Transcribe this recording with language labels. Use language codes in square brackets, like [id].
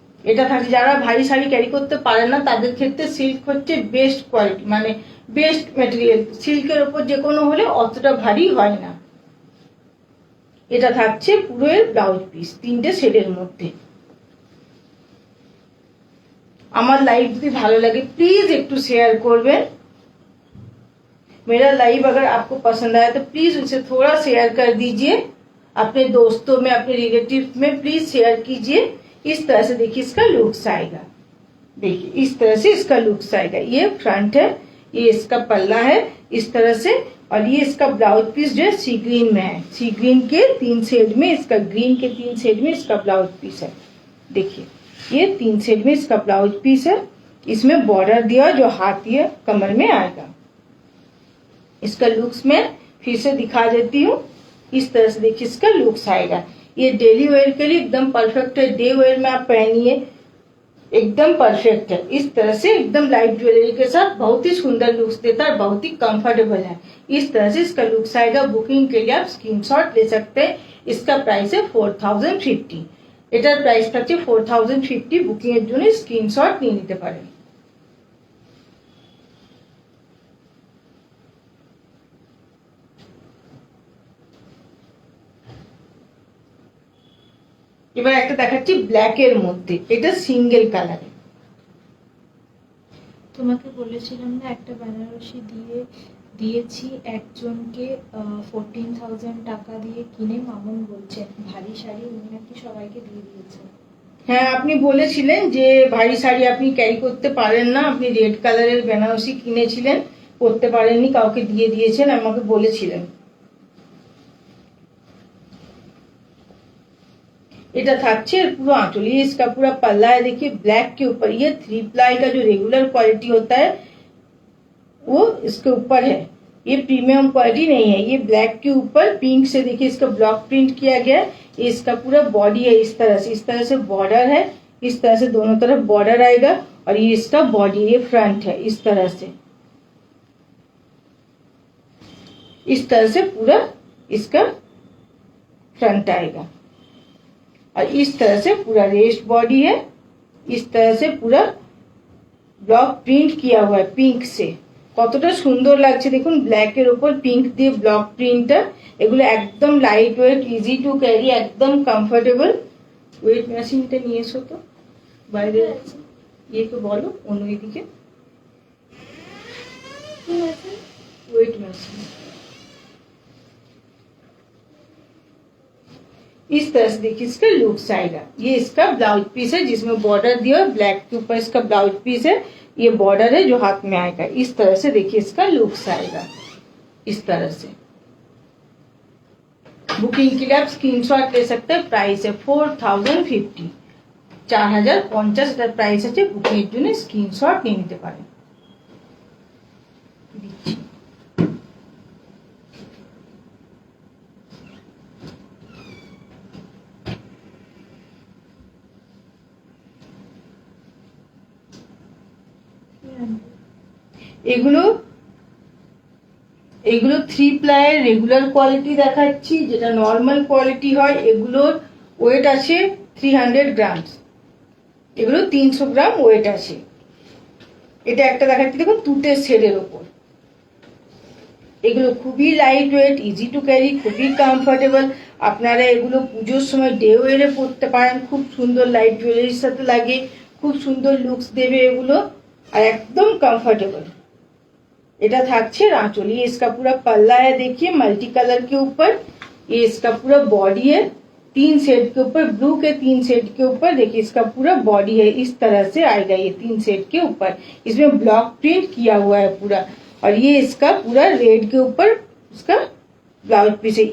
[bn] এটা থাকছে যারা ভারী শাড়ি ক্যারি করতে পারে না তাদের ক্ষেত্রে সিল্ক হচ্ছে বেস্ট কোয়ালিটি, মানে বেস্ট ম্যাটেরিয়াল। সিল্কের উপর যে কোনো হলে অতটা ভারী হয় না। এটা থাকছে পুরো এর ব্লাউজ পিস 3টে শেডের মধ্যে। আমার লাইভ যদি ভালো লাগে प्लीज একটু শেয়ার করবেন। [hi] मेरा लाइव अगर आपको पसंद आया तो प्लीज उसे थोड़ा शेयर कर दीजिए, अपने दोस्तों में अपने रिलेटिव में प्लीज शेयर कीजिए। इस तरह से देखिए इसका लुक्स आएगा, देखिए इस तरह से इसका लुक्स आएगा। ये फ्रंट है, ये इसका पल्ला है इस तरह से, और ये इसका ब्लाउज पीस जो है सी ग्रीन में है। सी ग्रीन के 3 शेड में, इसका ग्रीन के 3 शेड में इसका ब्लाउज पीस है। देखिए ये 3 शेड में इसका ब्लाउज पीस है। इसमें बॉर्डर दिया जो हाथ ये कमर में आएगा। इसका लुक्स मैं फिर से दिखा देती हूँ। इस तरह से देखिए इसका लुक्स आएगा। ये डेली वेयर के लिए एकदम परफेक्ट है, डे वेयर में आप पहनिए एकदम परफेक्ट है। इस तरह से एकदम लाइट ज्वेलरी के साथ बहुत ही सुंदर लुक्स देता है, बहुत ही कंफर्टेबल है। इस तरह से इसका लुक्स आएगा। बुकिंग के लिए आप स्क्रीनशॉट ले सकते हैं। इसका प्राइस है 4050। [bn] এটার প্রাইস থাকছে 4050। বুকিং এর জন্য স্ক্রিনশট নিয়ে নিতে পারেন। এবার একটা দেখাচ্ছি ব্ল্যাক এর মধ্যে, এটা সিঙ্গেল কালারে। তোমাকে বলেছিলাম না একটা বেনারসি দিয়েছি একজনকে 14,000 টাকা দিয়ে কিনে, মামুন বলছেন ভারী শাড়ি উনি নাকি সবাইকে দিয়ে দিয়েছেন। হ্যাঁ, আপনি বলেছিলেন যে ভারী শাড়ি আপনি ক্যারি করতে পারেন না, আপনি রেড কালারের বেনারসি কিনেছিলেন, পরতে পারেননি, কাউকে দিয়ে দিয়েছেন, আমাকে বলেছিলেন। এটা থাकছে [hi] पूरा आंचल, ये इसका पूरा पल्ला है, देखिए ब्लैक के ऊपर, ये 3 प्लाई का जो रेगुलर क्वालिटी होता है वो इसके ऊपर है, ये प्रीमियम क्वालिटी नहीं है। ये ब्लैक के ऊपर पिंक से देखिए इसका ब्लॉक प्रिंट किया गया है। ये इसका पूरा बॉडी है, इस तरह से बॉर्डर है, इस तरह से दोनों तरफ बॉर्डर आएगा। और ये इसका बॉडी, ये फ्रंट है, इस तरह से पूरा इसका फ्रंट आएगा। और इस तरह से पूरा रेस्ट बॉडी है, इस तरह से पूरा ब्लॉक प्रिंट किया हुआ है पिंक से। কতটা সুন্দর লাগছে দেখুন, ব্ল্যাকের উপর পিঙ্ক দিয়ে ব্লক প্রিন্টটা। এগুলো একদম light weight, easy to carry, একদম কমফোর্টেবল। ওয়েট মেশিনটা নিয়ে এসো তো বাইরে, ইয়েকে বলো অন্য দিকে ওয়েট मेसिन। इस तरह से देखिए इसका लुक्स आएगा। ये इसका ब्लाउज पीस है जिसमें बॉर्डर दिया है, ब्लैक के ऊपर इसका ब्लाउज पीस है, ये बॉर्डर है जो हाथ में आएगा। इस तरह से देखिए इसका लुक्स आएगा, इस तरह से। बुकिंग के लिए आप स्क्रीनशॉट ले सकते हैं। प्राइस है 4050, [bn] 4050 এটা প্রাইস আছে। বুকিং এর জন্য স্ক্রিনশট নিয়ে নিতে পারেন। এগুলো 3 প্লাইয়ের রেগুলার কোয়ালিটি দেখাচ্ছি, যেটা নর্মাল কোয়ালিটি হয়। এগুলোর ওয়েট আছে 300 গ্রাম, এগুলো 300 গ্রাম ওয়েট আছে। এটা একটা দেখাচ্ছি দেখুন তুতের শেডের ওপর। এগুলো খুবই light weight, easy to carry, খুবই কমফোর্টেবল। আপনারা এগুলো পুজোর সময় ডে ওয়ারে পরতে পারেন, খুব সুন্দর লাইট জুয়েলারির সাথে লাগে, খুব সুন্দর লুকস দেবে এগুলো, আর একদম কमफर्टेबल। এটা থাকছে [hi] आंचल, ये इसका पूरा पल्ला है, देखिए मल्टी कलर के ऊपर। ये इसका पूरा बॉडी है, 3 शेड के ऊपर, ब्लू के 3 शेड के ऊपर। देखिए इसका पूरा बॉडी है, इस तरह से आएगा ये 3 शेड के ऊपर। इसमें ब्लॉक प्रिंट किया हुआ है पूरा। और ये इसका पूरा रेड के ऊपर इसका ब्लाउज पीस है।